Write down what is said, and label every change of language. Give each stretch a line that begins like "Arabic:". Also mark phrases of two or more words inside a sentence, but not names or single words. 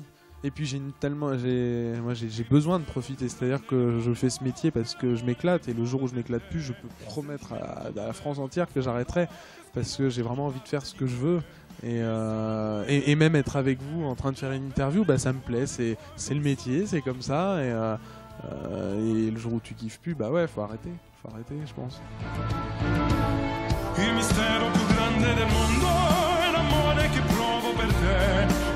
French: Et puis j'ai besoin de profiter, c'est-à-dire que je fais ce métier parce que je m'éclate, et le jour où je m'éclate plus, je peux promettre à la France entière que j'arrêterai, parce que j'ai vraiment envie de faire ce que je veux, et même être avec vous en train de faire une interview, ça me plaît, c'est le métier, c'est comme ça, et le jour où tu kiffes plus, ouais, faut arrêter, je pense.
Italian: Il mistero più grande del mondo è l'amore che provo per te.